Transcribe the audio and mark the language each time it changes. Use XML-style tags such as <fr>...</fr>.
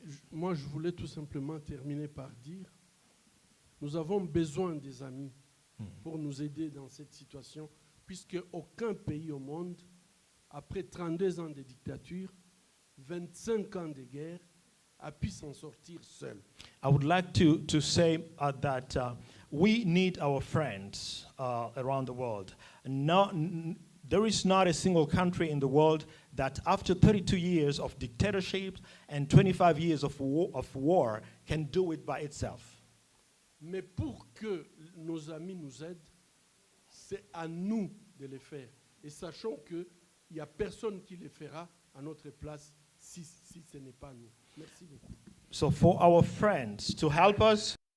<fr>Moi, je voulais tout simplement terminer par dire, nous avons besoin des amis pour nous aider dans cette situation, puisque aucun pays au monde, après 32 ans de dictature, 25 ans de guerre, a pu s'en sortir seul.</fr> <en>I would like to say that we need our friends around the world. There is not a single country in the world that after 32 years of dictatorship and 25 years of war can do it by itself.</en> <fr>Mais pour que nos amis nous aident, c'est à nous de le faire. Et sachons qu'il n'y a personne qui le fera à notre place si ce n'est pas nous. Merci beaucoup.</fr> <en>So for our friends to help us,</en>